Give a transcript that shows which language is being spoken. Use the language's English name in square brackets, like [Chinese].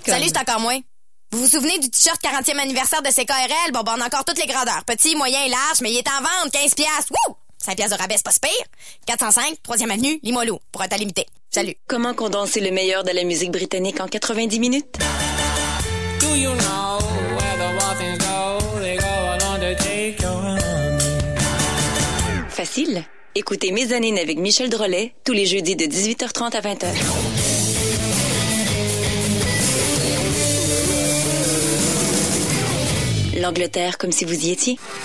[French] Salut, c'est encore moins. Vous vous souvenez du t-shirt 40e anniversaire de CKRL? Bon, on a encore toutes les grandeurs. Petit, moyen et large, mais il est en vente. 15$. Wouh! 5$ de rabais, c'est pas pire. 405, 3e avenue, Limoilou, pour un temps limité. Salut. Comment condenser le meilleur de la musique britannique en 90 minutes? [English] Do you know where the waters go? They go along to take your money. [French] Facile. Écoutez Mezzanine avec Michel Drolet tous les jeudis de 18h30 à 20h. L'Angleterre comme si vous y étiez.